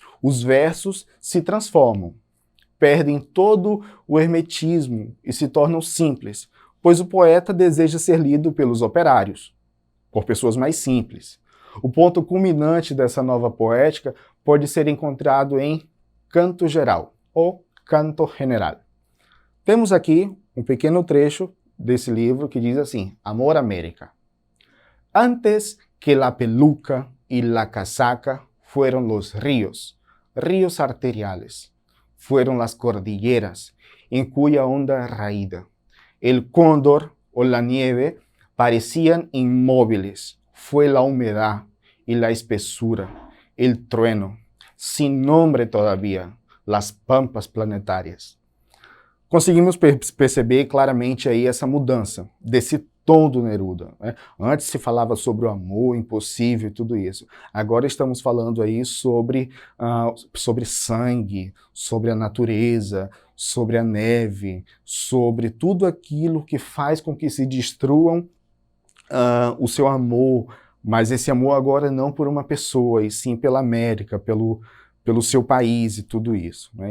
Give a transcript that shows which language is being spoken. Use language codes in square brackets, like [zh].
[pt] Os versos se transformam, perdem todo o hermetismo e se tornam simples, pois o poeta deseja ser lido pelos operários, por pessoas mais simples. O ponto culminante dessa nova poética pode ser encontrado em Canto Geral, ou Canto General. Temos aqui um pequeno trecho desse livro que diz assim: Amor América. [es] Antes que la peluca y la casaca fueron los ríos, ríos arteriales, fueron las cordilleras, en cuya onda raída el cóndor o la nieve parecían inmóviles, fue la humedad y la espesura, el trueno, sin nombre todavía, las pampas planetárias. [pt] Conseguimos perceber claramente aí essa mudança, desse tom do Neruda, né? Antes se falava sobre o amor impossível e tudo isso. Agora estamos falando aí sobre sangue, sobre a natureza, sobre a neve, sobre tudo aquilo que faz com que se destruam o seu amor, mas esse amor agora não por uma pessoa, e sim pela América, pelo seu país e tudo isso, né?